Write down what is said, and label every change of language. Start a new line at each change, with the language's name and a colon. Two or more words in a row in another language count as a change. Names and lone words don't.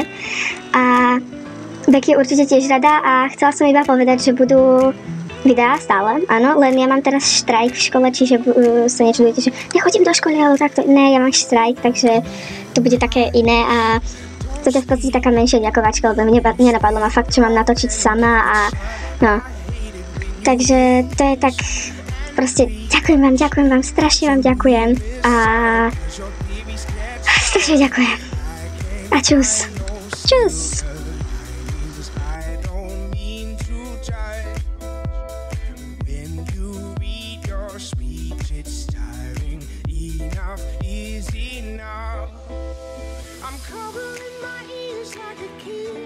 Slovak: A Becky určite tiež rada a chcela som iba povedať, že budú videá stále, áno, len ja mám teraz štrajk v škole, čiže sa nečudujete, že nechodím do školy, ale takto, ne, ja mám štrajk, takže to bude také iné a toto je v podstate taká menšia ďakovačka, lebo mne nenapadlo ma fakt, čo mám natočiť sama a no. Takže to je tak, proste ďakujem vám, strašne vám ďakujem a strašne ďakujem. A čus. Čus.
English: Is enough. I'm covering my ears like a kid.